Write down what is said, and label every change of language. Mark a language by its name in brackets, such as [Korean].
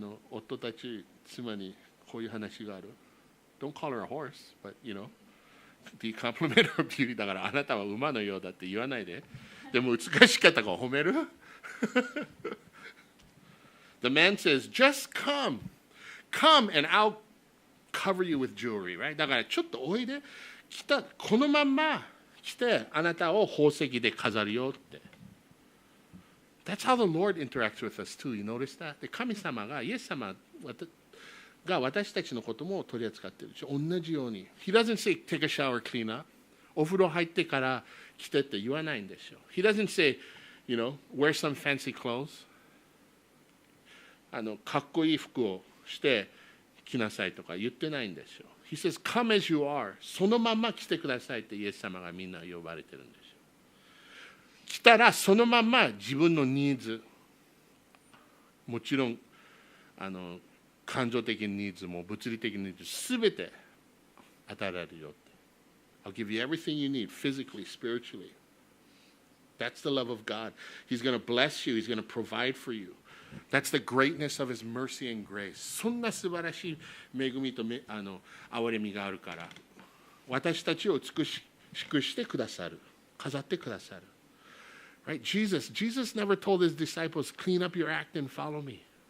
[Japanese] 夫たち、妻にこういう話がある。 [English] Don't call her a horse, but you know, do you compliment her beauty? [Japanese] だからあなたは馬のようだって言わないで。でも美しかったから褒める？ [English] The man says, just come and I'll cover you with jewelry, right? [Japanese] だからちょっとおいで、このまんま来てあなたを宝石で飾るよって。 [English] That's how the Lord interacts with us too. You notice that? [Japanese] で、神様が、イエス様が私たちのことも取り扱っている。同じように。 [English] He doesn't say, take a shower, clean up. [Japanese] お風呂入ってから来てって言わないんですよ。 [English] He doesn't say, you know, wear some fancy clothes. [Japanese] かっこいい服をして来なさいとか言ってないんですよ。 [English] He says, come as you are. [Japanese] そのまま来てくださいってイエス様がみんな呼ばれてるんですよ。来たらそのまま自分のニーズ、もちろん感情的ニーズも物理的ニーズすべて与えられるよって。 [English] I'll give you everything you need, physically, spiritually. That's the love of God. He's going to bless you. He's going to provide for you. That's the greatness of His mercy and grace. [Japanese] そんな素晴らしい恵みと憐れみがあるから、私たちを美しくしてくださる。飾ってくださる。Right? [English] Jesus never told His disciples, clean up your act and follow me.